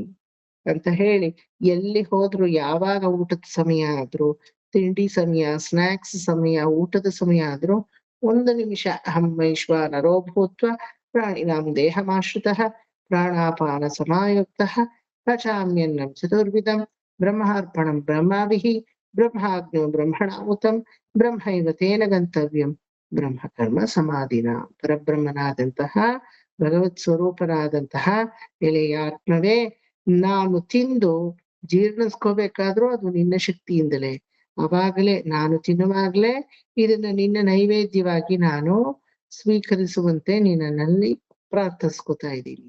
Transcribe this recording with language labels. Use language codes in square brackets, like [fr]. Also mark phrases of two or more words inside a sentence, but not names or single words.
[kn] ಅಂತ ಹೇಳಿ, ಎಲ್ಲಿ ಹೋದ್ರು, ಯಾವಾಗ ಊಟದ ಸಮಯ ಆದ್ರೂ, ತಿಂಡಿ ಸಮಯ, ಸ್ನಾಕ್ಸ್ ಸಮಯ, ಊಟದ ಸಮಯ ಆದ್ರೂ 1 ನಿಮಿಷ [sa] ಅಹಂ ವೈಶ್ವಾನರೋ ಭೂತ್ವ ಪ್ರಾಣಿನಾಂ ದೇಹಮಾಶ್ರಿತಃ ಪ್ರಾಣಾಪಾನ ಸಮಾಯುಕ್ತಃ ಪಚಾಮ್ಯನ್ನಂ ಚತುರ್ವಿಧಂ ಬ್ರಹ್ಮಾರ್ಪಣಂ ಬ್ರಹ್ಮಾಭಿಃ ಬ್ರಹ್ಮಾಗ್ನೋ ಬ್ರಹ್ಮಣಾಹುತಂ ಬ್ರಹ್ಮೈವ ತೇನ ಗಂತವ್ಯಂ ಬ್ರಹ್ಮಕರ್ಮ ಸಮಾಧಿನ. [kn] ಪರಬ್ರಹ್ಮನಾದಂತಹ ಭಗವತ್ ಸ್ವರೂಪನಾದಂತಹ ಎಲೆಯ ಆತ್ಮವೇ, ನಾನು ತಿಂದು ಜೀರ್ಣಿಸ್ಕೋಬೇಕಾದ್ರೂ ಅದು ನಿನ್ನ ಶಕ್ತಿಯಿಂದಲೇ. ಅವಾಗಲೇ ನಾನು ತಿನ್ನುವಾಗ್ಲೇ ಇದನ್ನ ನಿನ್ನ ನೈವೇದ್ಯವಾಗಿ ನಾನು ಸ್ವೀಕರಿಸುವಂತೆ ನಿನ್ನಲ್ಲಿ ಪ್ರಾರ್ಥಿಸ್ಕೊತಾ ಇದ್ದೀನಿ.